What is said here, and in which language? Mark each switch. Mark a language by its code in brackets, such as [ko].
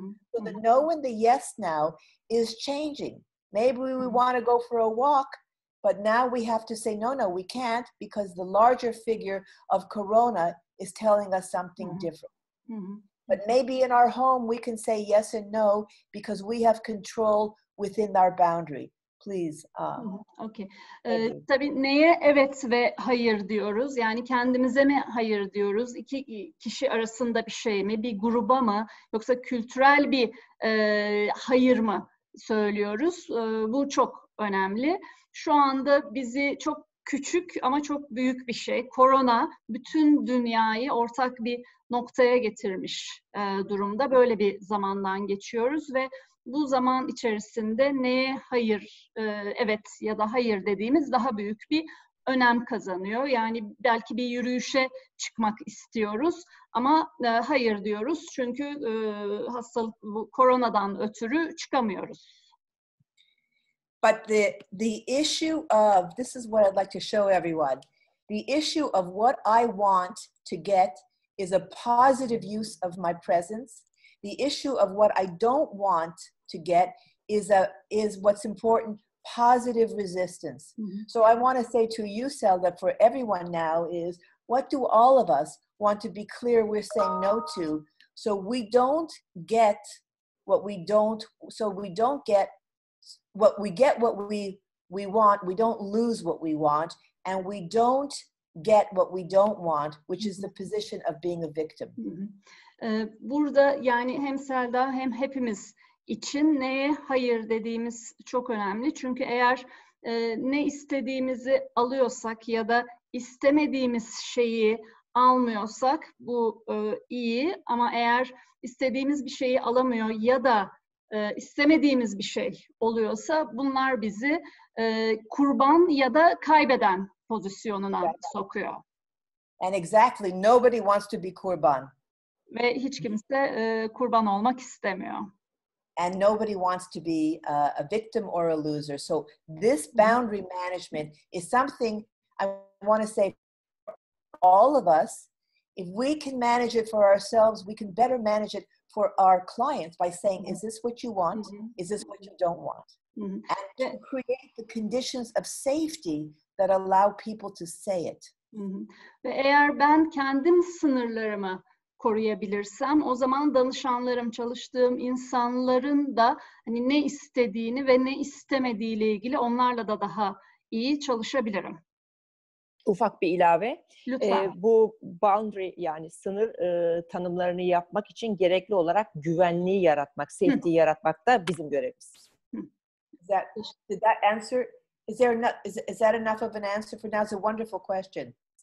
[en] So the no and the yes now is changing. Maybe we want to go for a walk, but now we have to say, no, we can't, because the larger figure of Corona is telling us something different. But maybe in our home, we can say yes and no, because we have control within our boundary. Please. Okay. [tr] Tabii neye evet ve hayır diyoruz? Yani kendimize mi hayır diyoruz? İki kişi arasında bir şey mi? Bir gruba mı? Yoksa kültürel bir hayır mı söylüyoruz. Bu çok önemli. Şu anda bizi çok küçük ama çok büyük bir şey. Korona bütün dünyayı ortak bir noktaya getirmiş durumda. Böyle bir zamandan geçiyoruz ve bu zaman içerisinde neye hayır, evet ya da hayır dediğimiz daha büyük bir önem kazanıyor. Yani belki bir yürüyüşe çıkmak istiyoruz ama hayır diyoruz çünkü hastalık, bu koronadan ötürü çıkamıyoruz. [en] But the issue of, this is what I'd like to show everyone, the issue of what I want to get is a positive use of my presence. The issue of what I don't want to get is what's important, positive resistance. Mm-hmm. So I want to say to you, Selda, for everyone now is, what do all of us want to be clear we're saying no to, so we don't get what we don't, so we don't get what we get, what we want, we don't lose what we want, and we don't get what we don't want, which is the position of being a victim. [tr] Burada yani hem Selda hem hepimiz için neye hayır dediğimiz çok önemli. Çünkü eğer ne istediğimizi alıyorsak ya da istemediğimiz şeyi almıyorsak bu iyi, ama eğer istediğimiz bir şeyi alamıyor ya da istemediğimiz bir şey oluyorsa bunlar bizi kurban ya da kaybeden pozisyonuna sokuyor. [en] And exactly, nobody wants to be kurban. [tr] Ve hiç kimse kurban olmak istemiyor. [en] And nobody wants to be a victim or a loser. So this boundary management is something I want to say for all of us. If we can manage it for ourselves, we can better manage it for our clients by saying, is this what you want? Is this what you don't want? And to create the conditions of safety that allow people to say it. [tr] Ve eğer ben kendim sınırlarımı koruyabilirsem, o zaman danışanlarım, çalıştığım insanların da hani ne istediğini ve ne istemediğiyle ilgili onlarla da daha iyi çalışabilirim. Ufak bir ilave. Lütfen. Bu boundary, yani sınır tanımlarını yapmak için gerekli olarak güvenliği yaratmak, safety yaratmak da bizim görevimiz. [en] Did that answer? Is that enough of an answer for now? It's a wonderful question.